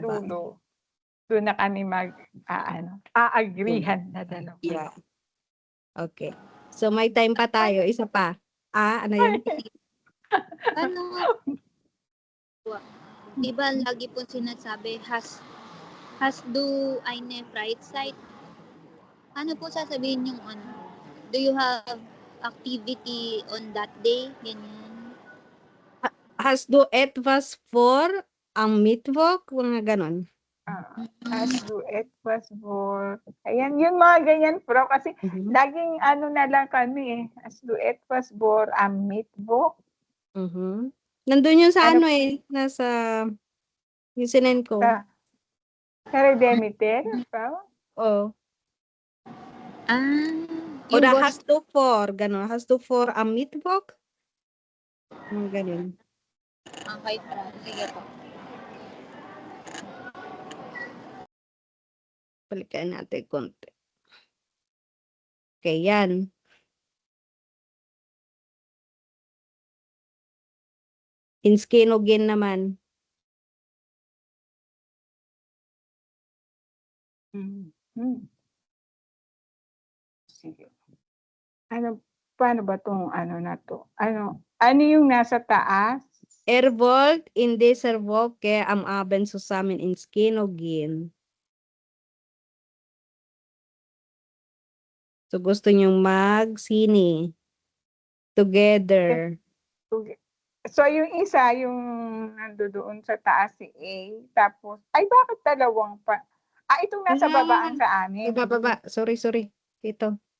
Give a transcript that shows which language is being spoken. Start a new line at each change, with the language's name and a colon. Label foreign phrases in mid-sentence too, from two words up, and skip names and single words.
Filipino: Mahaba. dulo, doon na kami aagrihan na dalawa.
English: Yeah. Okay.
Filipino: So may time pa tayo, isa pa. Ano yun? Ano? Diba lagi po sinasabi,
German: has do eine Freizeit?
Filipino: Ano po sasabihin yung
English: do you have activity on that day?
Filipino: Ganyan.
German: Has du etwas vor am Mittwoch?
Filipino: Mga ganon.
German: Has du etwas vor...
Filipino: Ayan, yung mga ganyan, Pro. Kasi laging na lang kami
German: Has du etwas vor am Mittwoch?
Filipino: Nandun yun sa nasa yung sinend ko. Sa Redemiter, Pro? Oh. Yung
German: Has to for, gano'n. Has to for am Mittwoch?
Filipino: Ganun. Okay, Pro. Sige po. Balikan natin konti. Okay, yan. Inskinogin naman. Sige. Paano ba tong na to? Ano yung nasa taas?
German: Wollt in dieser Woche am Abend zusammen ins Kino gehen.
Filipino: So gusto nyong mag-sine together. So yung isa, yung nandoon sa taas si A, tapos, bakit dalawang pa? Itong nasa babaan sa amin. Baba. Sorry. Ito.